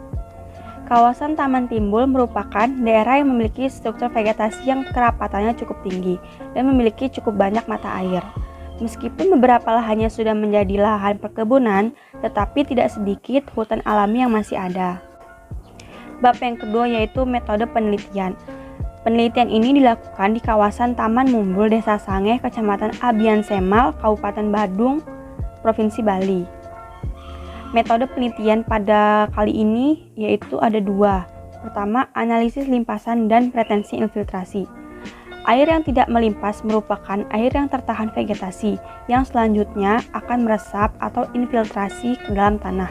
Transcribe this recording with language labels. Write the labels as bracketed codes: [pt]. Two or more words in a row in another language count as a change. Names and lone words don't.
[id] Kawasan Taman Timbul merupakan daerah yang memiliki struktur vegetasi yang kerapatannya cukup tinggi dan memiliki cukup banyak mata air. Meskipun beberapa lahannya sudah menjadi lahan perkebunan, tetapi tidak sedikit hutan alami yang masih ada. Bab yang kedua yaitu metode penelitian. Penelitian ini dilakukan di kawasan Taman Mumbul, Desa Sangeh, Kecamatan Abian Semal, Kabupaten Badung, Provinsi Bali. Metode penelitian pada kali ini yaitu ada 2. Pertama, analisis limpasan dan pretensi infiltrasi. Air yang tidak melimpas merupakan air yang tertahan vegetasi, yang selanjutnya akan meresap atau infiltrasi ke dalam tanah.